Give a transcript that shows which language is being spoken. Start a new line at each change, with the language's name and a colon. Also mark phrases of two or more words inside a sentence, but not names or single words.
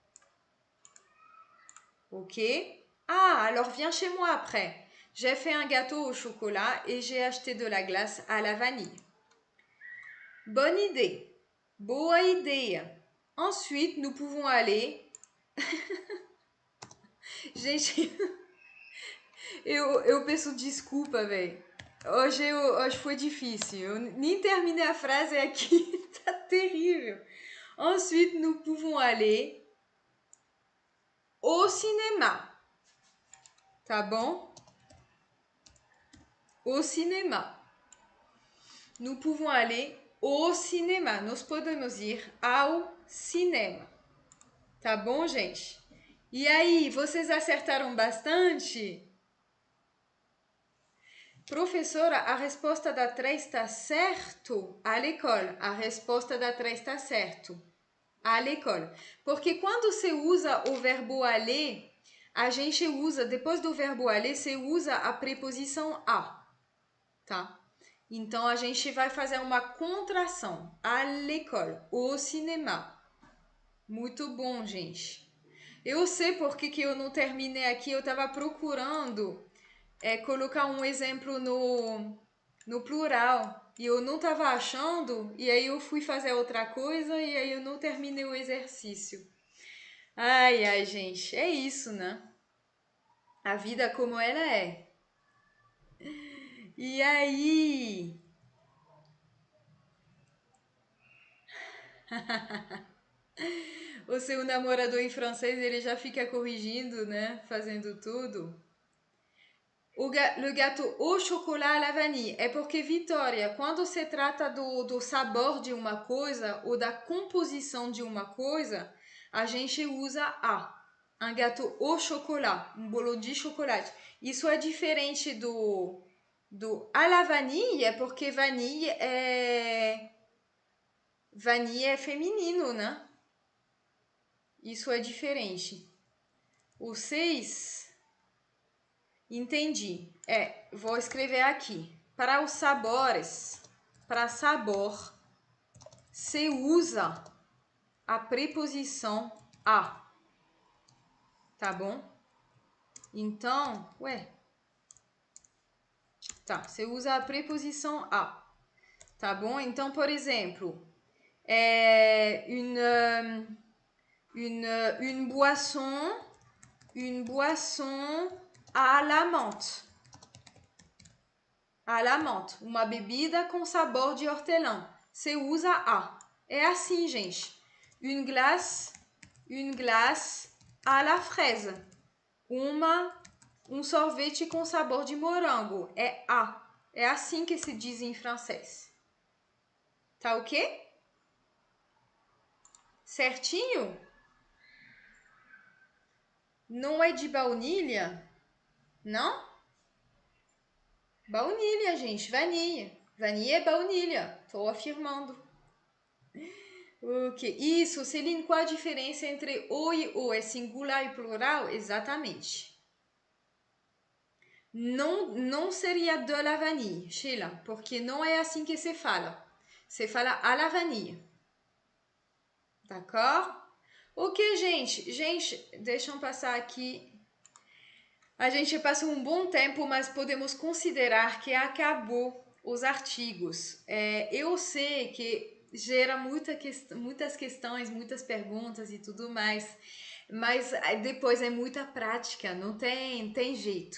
French: Ok? Ah, alors viens chez moi après. J'ai fait un gâteau au chocolat et j'ai acheté de la glace à la vanille. Bonne idée.
Portuguese: Boa ideia.
French: Ensuite, nous pouvons aller...
Portuguese: Gente, eu peço desculpa, velho. Hoje foi difícil. Eu nem terminei a frase aqui. Tá terrível.
French: Ensuite, nous pouvons aller au cinéma.
Portuguese: Tá bom?
French: Au cinéma. Nous pouvons aller au cinéma.
Portuguese: Nós podemos ir ao cinema. Tá bom, gente? E aí, vocês acertaram bastante? Professora, a resposta da 3 está certo?
French: À l'école.
Portuguese: A resposta da 3 está certo.
French: À l'école.
Portuguese: Porque quando você usa o verbo aller, a gente usa, depois do verbo aller, você usa a preposição a. Tá? Então, a gente vai fazer uma contração.
French: À l'école. Au cinéma.
Portuguese: Muito bom, gente. Eu sei porque que eu não terminei aqui. Eu estava procurando colocar um exemplo no plural. E eu não estava achando, e aí eu fui fazer outra coisa, e aí eu não terminei o exercício. Ai, ai, gente, é isso, né? A vida como ela é. E aí? O seu namorador em francês, ele já fica corrigindo, né? Fazendo tudo.
French: Le gâteau au chocolat à la vanille.
Portuguese: É porque, Vitória, quando se trata do sabor de uma coisa ou da composição de uma coisa, a gente usa a.
French: Um gâteau au chocolat,
Portuguese: um bolo de chocolate. Isso é diferente do
French: à la vanille,
Portuguese: é porque vanille é feminino, né? Isso é diferente. O 6, entendi. Vou escrever aqui. Para os sabores, para sabor, se usa a preposição a. Tá bom? Então, tá. Você usa a preposição a. Tá bom? Então, por exemplo,
French: une boisson à la menthe. À la menthe.
Portuguese: Uma bebida com sabor de hortelã. Você usa a. É assim, gente.
French: Une glace à la fraise.
Portuguese: Um sorvete com sabor de morango. É a. É assim que se diz em francês. Tá ok? Certinho? Não é de baunilha? Não? Baunilha, gente. Vanilla. Vanilla é baunilha. Tô afirmando. Ok. Isso, Celine, qual a diferença entre o e o? É singular e plural? Exatamente. Não seria
French: de la vanille,
Portuguese: Sheila, porque não é assim que se fala. Se fala
French: à la vanille.
Portuguese: D'accord? Ok, gente. Gente, deixa eu passar aqui. A gente passa um bom tempo, mas podemos considerar que acabou os artigos. Eu sei que gera muitas questões, muitas perguntas e tudo mais, mas depois é muita prática, não tem jeito.